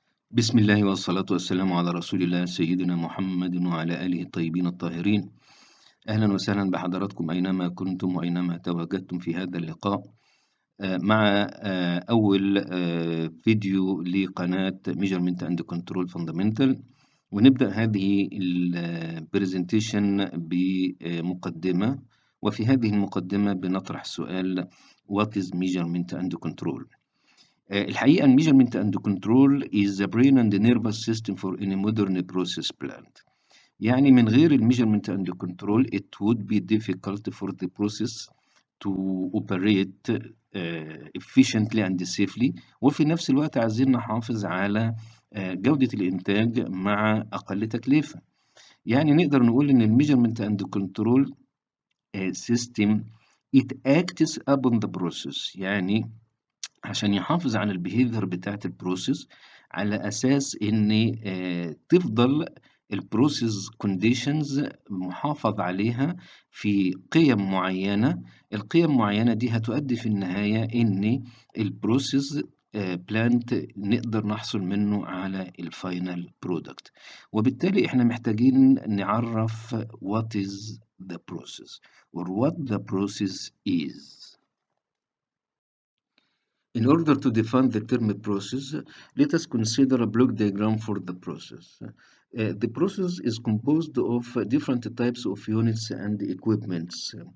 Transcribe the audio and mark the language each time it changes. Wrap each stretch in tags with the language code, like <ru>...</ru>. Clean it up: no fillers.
<ar>بسم الله والصلاة والسلام على رسول الله سيدنا محمد وعلى آله الطيبين الطاهرين. أهلا وسهلا بحضراتكم أينما كنتم وأينما تواجدتم في هذا اللقاء مع أول فيديو لقناة Measurement and Control Fundamental. ونبدأ هذه البرزنتيشن بمقدمة، وفي هذه المقدمة بنطرح سؤال</ar> <en>What is Measurement and Control؟ الحقيقة ال measurement and control is the brain and the nervous system for any modern process plant.</en> <ar>يعني من غير</ar> <en>ال measurement and control it would be difficult for the process to operate efficiently and safely،</en> <ar>وفي نفس الوقت عايزين نحافظ على جودة الإنتاج مع أقل تكلفة. يعني نقدر نقول إن ال</ar> <en>measurement and control system it acts upon the process،</en> <ar>يعني عشان يحافظ على الbehavior بتاعة الprocess على أساس إن تفضل الprocess conditions محافظ عليها في قِيَم معيّنة. القِيَم المعيّنة دي هتؤدي في النهاية إن الprocess plant نقدر نحصل منه على الfinal product. وبالتالي إحنا محتاجين نعرّف</ar> <en>what is the process or what the process is. In order to define the term process, let us consider a block diagram for the process. The process is composed of different types of units and equipments.</en>